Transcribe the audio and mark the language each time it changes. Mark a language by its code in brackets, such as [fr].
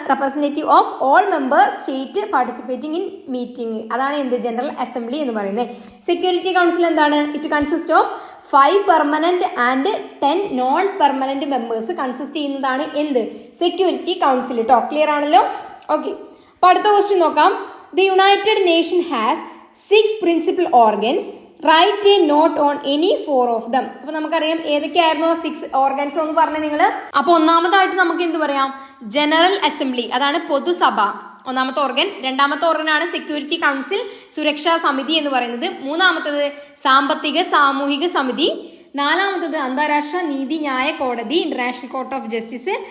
[en] Representative of all member state participating in meeting. [ml] അതാണ് എന്ത്? General assembly എന്ന് പറയുന്നത്. സെക്യൂരിറ്റി കൗൺസിൽ എന്താണ്? [en] it consist of 5 permanent and 10 non permanent members [ml] consist ചെയ്യുന്നതാണ് എന്ത്? സെക്യൂരിറ്റി കൗൺസിൽ കേട്ടോ. ക്ലിയർ ആണല്ലോ. ഓക്കെ. അപ്പൊ അടുത്ത ക്വസ്റ്റ്യൻ നോക്കാം. [en] The United Nations has 6 principal organs. Write a note on any 4 of them. [ml] അപ്പൊ നമുക്കറിയാം ഏതൊക്കെയായിരുന്നു 6 ഓർഗൻസ് എന്ന് പറഞ്ഞ നിങ്ങൾ. അപ്പൊ ഒന്നാമതായിട്ട് നമുക്ക് എന്ത് പറയാം? ജനറൽ അസംബ്ലി, അതാണ് പൊതുസഭ ഒന്നാമത്തെ ഓർഗൻ. രണ്ടാമത്തെ ഓർഗനാണ് സെക്യൂരിറ്റി കൗൺസിൽ, സുരക്ഷാ സമിതി എന്ന് പറയുന്നത്. മൂന്നാമത്തത് സാമ്പത്തിക സാമൂഹിക സമിതി. നാലാമത്തത് അന്താരാഷ്ട്ര നീതിന്യായ കോടതി, ഇന്റർനാഷണൽ കോർട്ട് ഓഫ് ജസ്റ്റിസ്.